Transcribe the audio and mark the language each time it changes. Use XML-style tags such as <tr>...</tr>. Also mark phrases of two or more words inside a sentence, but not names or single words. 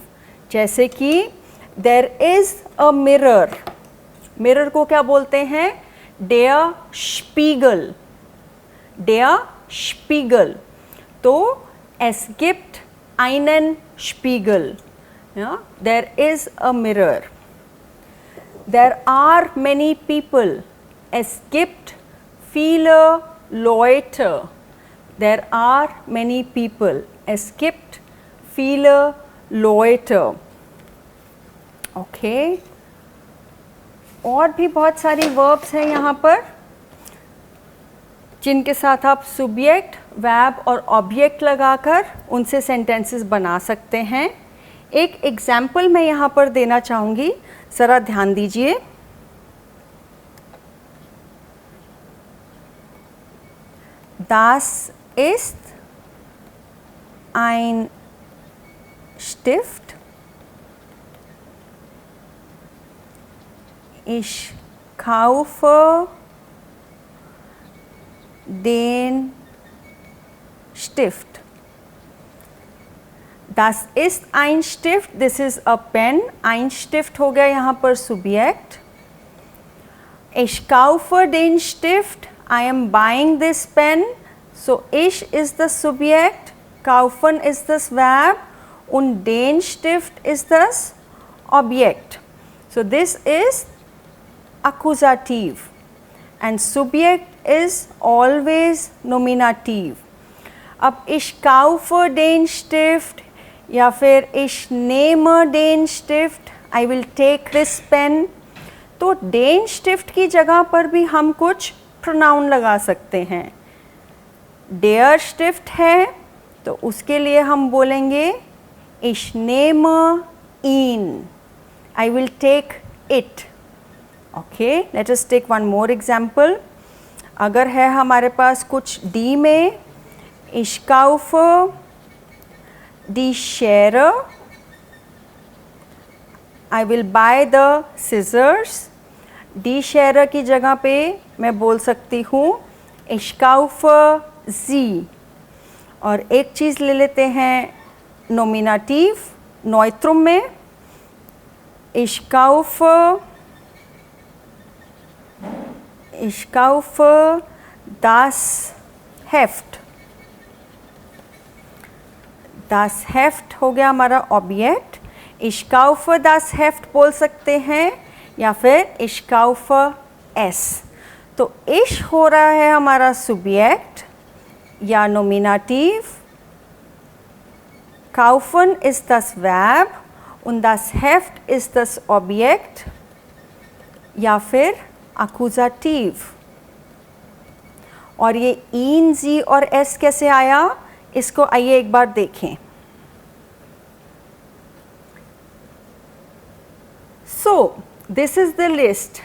<hi>जैसे कि</hi> <en>there is a mirror,</en> <hi>मिरर को क्या बोलते हैं,</hi> <de>der Spiegel, der Spiegel. तो es gibt einen Spiegel,</de> <en>yeah? There is a mirror। There are many people,</en> <de>es gibt viele Leute।</de> <en>There are many people,</en> <de>es gibt viele Leute।</de> <hi>ओके, और भी बहुत सारी वर्ब्स हैं यहाँ पर जिनके साथ आप</hi> <en>subject verb</en> <hi>और ऑब्जेक्ट लगाकर उनसे सेंटेंसेस बना सकते हैं। एक एग्जाम्पल मैं यहाँ पर देना चाहूँगी, ज़रा ध्यान दीजिए।</hi> <de>Das ist ein Stift। Ich kaufe den Stift। Das ist ein Stift,</de> <en>this is a pen।</en> <de>ein Stift</de> <hi>हो गया यहाँ पर सुब्जेक्ट।</hi> <de>Ich kaufe den Stift,</de> <en>I am buying this pen, so ich is the subject,</en> <de>kaufen is das verb und den Stift is das object।</de> <en>So this is accusative and subject is always nominative।</en> <de>अब ich kaufe den Stift</de> <hi>या फिर</hi> <de>ich nehme den Stift,</de> <en>I will take this pen,</en> <hi>तो</hi> <de>den Stift</de> <hi>की जगह पर भी हम कुछ प्रोनाउन लगा सकते हैं।</hi> <de>der Stift</de> <hi>है तो उसके लिए हम बोलेंगे</hi> <de>ich nehme ihn,</de> <en>I will take it। okay, let us take one more example.</en> <hi>अगर है हमारे पास कुछ डी में,</hi> <de>ich kaufe die Schere,</de> <en>I will buy the scissors।</en> <de>die Schere</de> <hi>की जगह पे मैं बोल सकती हूँ</hi> <de>ich kaufe sie।</de> <hi>और एक चीज़ ले लेते हैं</hi> <de>Nominativ Neutrum</de> <hi>में,</hi> <de>ich kaufe das Heft। das Heft</de> <hi>हो गया हमारा ऑब्जेक्ट।</hi> <de>ich kaufe das Heft</de> <hi>बोल सकते हैं या फिर</hi> <de>ich kaufe es।</de> <hi>तो ich हो रहा है हमारा सुब्जेक्ट या नोमिनेटिव, kaufen ist das Verb und das Heft ist das Objekt या फिर अक्यूजेटिव। और ये इन, जी और एस कैसे आया, इसको आइए एक बार देखें।</hi> <en>so this is the list.</en>